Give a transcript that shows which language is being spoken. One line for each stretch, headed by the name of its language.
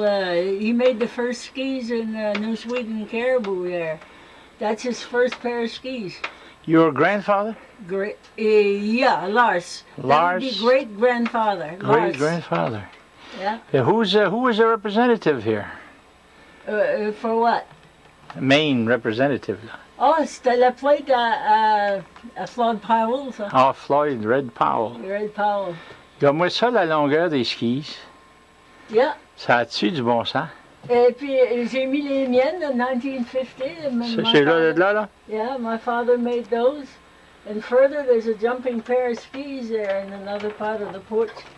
English: He made the first skis in New Sweden, Caribou there. That's his first pair of skis. Your grandfather? Yeah, Lars. Lars? That would be great-grandfather. Great-grandfather. Yeah. Who was a representative here? For what? Maine representative.
French: Oh, c'était la plate à Floyd Powell, ça. Ah, Floyd, Red Powell. Red Powell. Regarde-moi ça, la longueur des skis.
English: Yeah.
French: Ça a-tu du bon sens? Et puis, j'ai mis les miennes en 1950. C'est là?
English: Yeah, my father made those. And further, there's a jumping pair of skis there in another part of the porch.